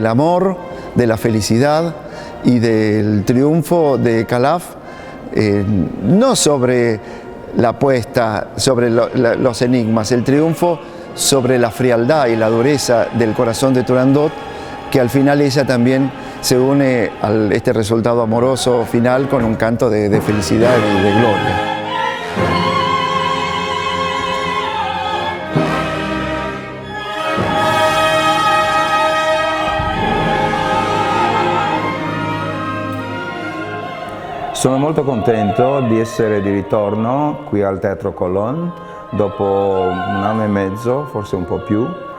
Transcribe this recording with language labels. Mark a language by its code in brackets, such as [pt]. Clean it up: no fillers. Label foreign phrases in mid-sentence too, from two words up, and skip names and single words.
[es] amor, de la felicidad y del triunfo de Calaf, no sobre la apuesta, sobre los enigmas, el triunfo sobre la frialdad y la dureza del corazón de Turandot, que al final ella también se une a este resultado amoroso final con un canto de felicidad y de gloria. [it] Sono molto contento di essere di ritorno qui al Teatro Colón dopo 1 anno e mezzo, forse un po' più.